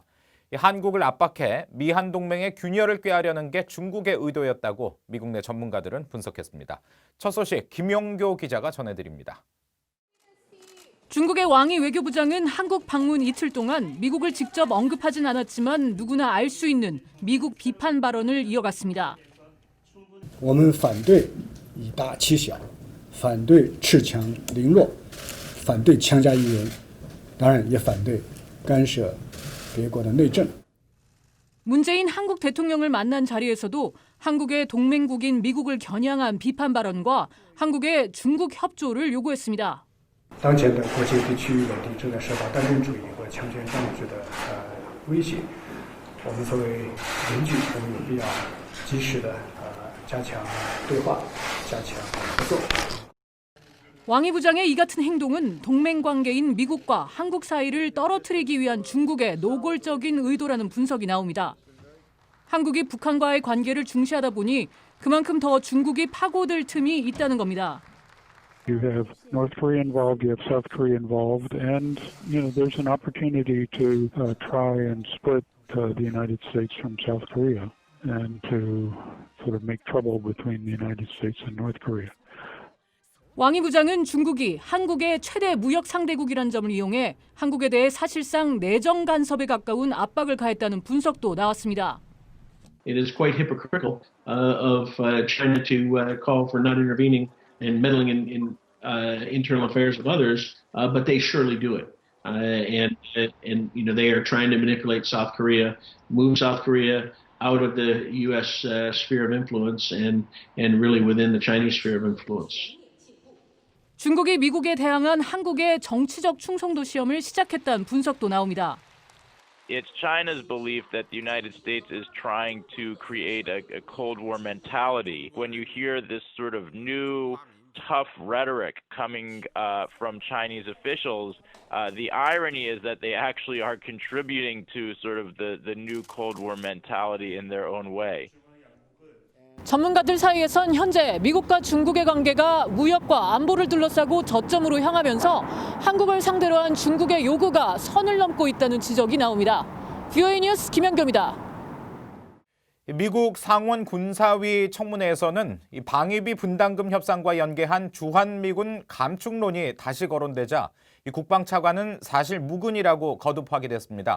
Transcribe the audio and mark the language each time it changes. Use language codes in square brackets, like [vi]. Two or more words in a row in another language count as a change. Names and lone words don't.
[ko] 한국을 압박해 미한 동맹의 균열을 꾀하려는 게 중국의 의도였다고 미국 내 전문가들은 분석했습니다. 첫 소식 김용교 기자가 전해드립니다. 중국의 왕이 외교부장은 한국 방문 이틀 동안 미국을 직접 언급하진 않았지만 누구나 알 수 있는 미국 비판 발언을 이어갔습니다. [zh] 我们反对以大欺小，反对恃强凌弱，反对强加于人，当然也反对干涉别国的内政。 [ko] 문재인 한국 대통령을 만난 자리에서도 한국의 동맹국인 미국을 겨냥한 비판 발언과 한국의 중국 협조를 요구했습니다. [zh] 当前的国际地区稳定正在受到单边主义和强权当局的威胁，我们作为邻居，我们有必要及时的加强对话，加强合作。 [ko] 왕이 부장의 이 같은 행동은 동맹 관계인 미국과 한국 사이를 떨어뜨리기 위한 중국의 노골적인 의도라는 분석이 나옵니다. 한국이 북한과의 관계를 중시하다 보니 그만큼 더 중국이 파고들 틈이 있다는 겁니다. [en] You have North Korea involved, you have South Korea involved, and there's an opportunity to try and split the United States from South Korea and to sort of make trouble between the United States and North Korea. [ko] 왕이 부장은 중국이 한국의 최대 무역 상대국이라는 점을 이용해 한국에 대해 사실상 내정 간섭에 가까운 압박을 가했다는 분석도 나왔습니다. [en] It is quite hypocritical of China to call for not intervening and meddling in internal affairs of others, but they surely do it. And they are trying to manipulate South Korea, move South Korea out of the U.S. Sphere of influence and really within the Chinese sphere of influence. [ko] 중국이 미국에 대항한 한국의 정치적 충성도 시험을 시작했다는 분석도 나옵니다. [en] It's China's belief that the United States is trying to create a Cold War mentality. When you hear this sort of new, tough rhetoric coming from Chinese officials, the irony is that they actually are contributing to sort of the new Cold War mentality in their own way. [ko] 전문가들 사이에선 현재 미국과 중국의 관계가 무역과 안보를 둘러싸고 저점으로 향하면서 한국을 상대로 한 중국의 요구가 선을 넘고 있다는 지적이 나옵니다. VOA 뉴스 김연교입니다. 미국 상원 군사위 청문회에서는 이 방위비 분담금 협상과 연계한 주한미군 감축론이 다시 거론되자 이 국방차관은 사실 무근이라고 거듭 확인했습니다.